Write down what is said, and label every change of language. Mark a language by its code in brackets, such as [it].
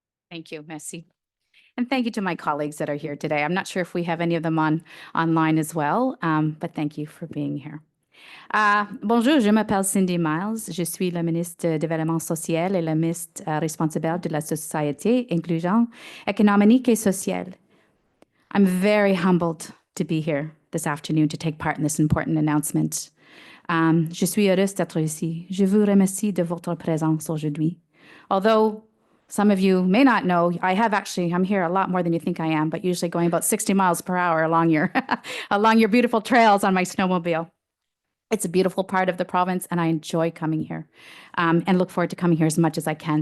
[en] Thank you, merci. And thank you to my colleagues that are here today. I'm not sure if we have any of them online as well, but thank you for being here. [fr] Bonjour, je m'appelle Cindy Miles. Je suis la ministre du Développement social et la ministre responsable de la société, inclusion économique et sociale. [en] I'm very humbled to be here this afternoon to take part in this important announcement. [fr] Je suis heureuse d'être ici. Je vous remercie de votre présence aujourd'hui. [en] Although some of you may not know, I'm here a lot more than you think I am, but usually going about 60 miles per hour along your beautiful trails on my snowmobile. It's a beautiful part of the province, and I enjoy coming here and look forward to coming here as much as I can.